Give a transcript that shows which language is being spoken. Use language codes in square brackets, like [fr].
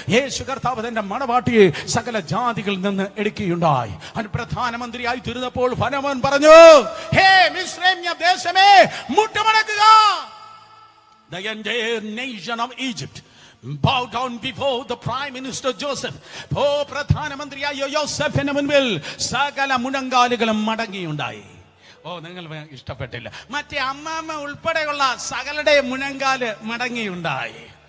[ml] യേശു കർത്താവ് തന്റെ മണവാട്ടിയെ സകല ജാതികളിൽ നിന്ന് എടുക്കുകയുണ്ടായി. അവൻ പ്രധാനമന്ത്രിയായി തീർന്നപ്പോൾ ഫറവോൻ പറഞ്ഞു, ഹേ മിസ്രൈമ്യ ദേശമേ മുട്ടുമടക്കുക. [en] The entire nation of Egypt bow down before the prime minister Joseph. [ml] പ്രധാനമന്ത്രിയായ യോസെഫിന് മുൻപിൽ സകല മുഴങ്കാലുകളും മടങ്ങിയുണ്ടായി. നിങ്ങൾ ഇഷ്ടപ്പെട്ടില്ല. മറ്റേ അമ്മാമ്മ ഉൾപ്പെടെയുള്ള സകലയുടെ മുഴങ്കാല് മടങ്ങിയുണ്ടായി.